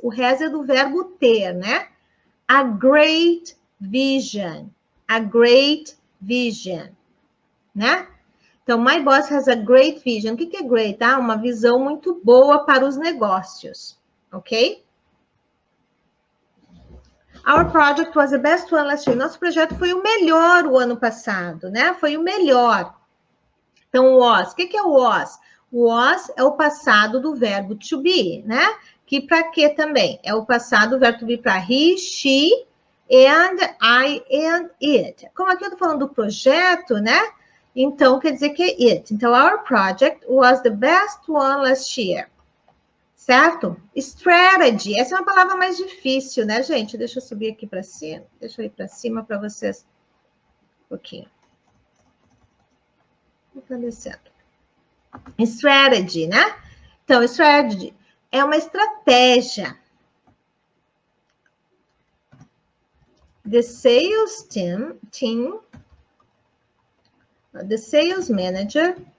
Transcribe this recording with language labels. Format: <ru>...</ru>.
<pt>O has é do verbo ter, né?</pt> <en>A great vision. A great vision, né? Então, my boss has a great vision.</en> <pt>O que é</pt> <en>great? Tá?</en> <pt>Uma visão muito boa para os negócios, ok?</pt> <en>Our project was the best one last year.</en> <pt>Nosso projeto foi o melhor o ano passado, né? Foi o melhor. Então, was. O que é o was? O was é o passado do verbo to be, né? Que para quê também? É o passado do verbo to be para</pt> <en>he, she, and I, and it.</en> <pt>Como aqui eu tô falando do projeto, né? Então, quer dizer que é it.</pt> <en>Então, our project was the best one last year.</en> <pt>Certo? Strategy. Essa é uma palavra mais difícil, né, gente? Deixa eu subir aqui para cima. Deixa eu ir para cima para vocês. Um pouquinho. Vou descendo. Strategy, né? Então, strategy é uma estratégia.</pt> <en>The sales team, the sales manager</en>